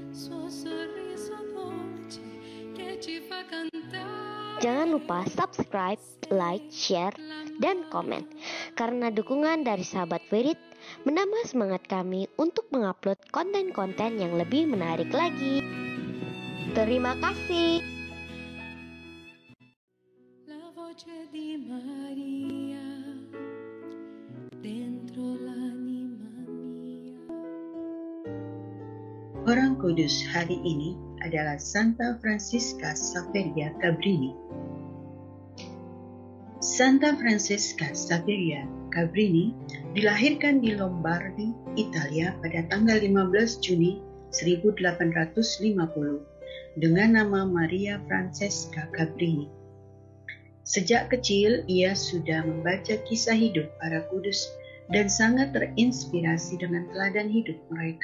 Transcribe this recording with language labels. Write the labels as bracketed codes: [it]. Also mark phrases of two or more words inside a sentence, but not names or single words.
[id] Jangan lupa subscribe, like, share, dan komen. Karena dukungan dari sahabat Wirid menambah semangat kami untuk mengupload konten-konten yang lebih menarik lagi. Terima kasih. [it] La voce di Maria dentro l'anima mia. [id] Orang kudus hari ini adalah Santa Francisca Saveria Cabrini. Santa Francisca Saveria Cabrini dilahirkan di Lombardi, Italia pada tanggal 15 Juni 1850 dengan nama Maria Francesca Cabrini. Sejak kecil ia sudah membaca kisah hidup para kudus dan sangat terinspirasi dengan teladan hidup mereka.